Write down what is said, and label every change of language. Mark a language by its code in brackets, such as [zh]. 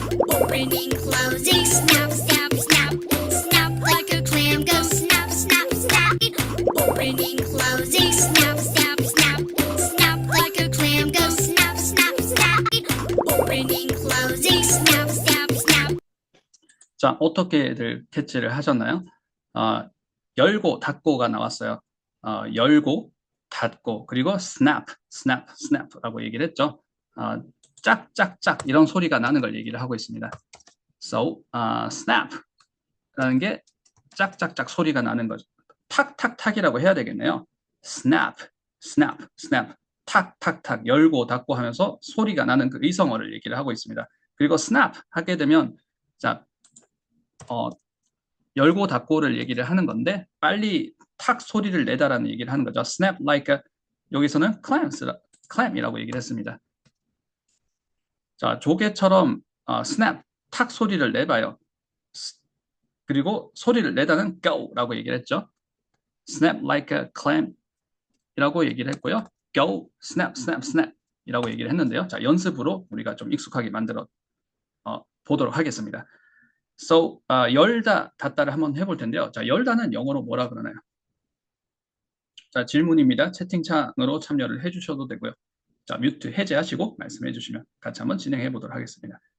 [en] Opening, closing, snap, snap, snap. Snap like a clam, go snap, snap, snap. Opening, closing, snap, snap, snap. Snap like a clam, go snap, snap, snap. Opening, closing, snap, snap, snap. [ko] 자, 어떻게들 캐치를 하셨나요? 열고 닫고가 나왔어요. 열고 닫고 그리고 snap, snap, snap라고 얘기를 했죠. 짝짝짝 이런 소리가 나는 걸 얘기를 하고 있습니다. So, snap라는 게 짝짝짝 소리가 나는 거죠. 탁탁탁이라고 해야 되겠네요. snap, snap, snap, 탁탁탁 열고 닫고 하면서 소리가 나는 그 의성어를 얘기를 하고 있습니다. 그리고 snap 하게 되면 자, 열고 닫고를 얘기를 하는 건데 빨리 탁 소리를 내다라는 얘기를 하는 거죠. snap like 여기서는 clam이라고 얘기를 했습니다. 자, 조개처럼 snap 탁 소리를 내봐요. 그리고 소리를 내다는 go라고 얘기를 했죠. snap like a clam이라고 얘기를 했고요. [en] go, snap, snap, snap [ko] 이라고 얘기를 했는데요. 자, 연습으로 우리가 좀 익숙하게 만들어 보도록 하겠습니다. So, 열다, 닫다를 한번 해볼 텐데요. 자, 열다는 영어로 뭐라 그러나요? 자, 질문입니다. 채팅창으로 참여를 해주셔도 되고요. 자, 뮤트 해제하시고 말씀해 주시면 같이 한번 진행해 보도록 하겠습니다.